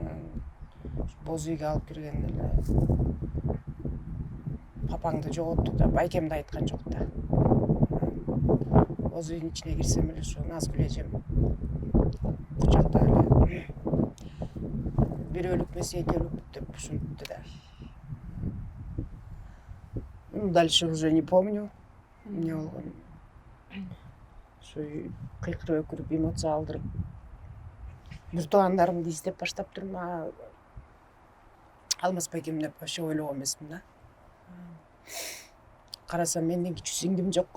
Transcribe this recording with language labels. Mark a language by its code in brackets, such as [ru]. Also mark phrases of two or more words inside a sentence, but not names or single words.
[ky] Боз үйгө алып кирген эле папаңды жоготтук да, байкемди айткан жок да. Боз үйдүн ичине кирсем эле ошо Назгүл эжем кучакта эле бир өлүкпөс эки өлүк деп ушинтти да. [ru] Дальше уже не помню [ky] эмне болгонун. Ошо кыйкырып өкүрүп эмоция алдырып бир туугандарымды издеп баштаптырмын. Алмаз байкем деп вообще ойлогон эмесмин да. Карасам менден кичүү сиңдим жок.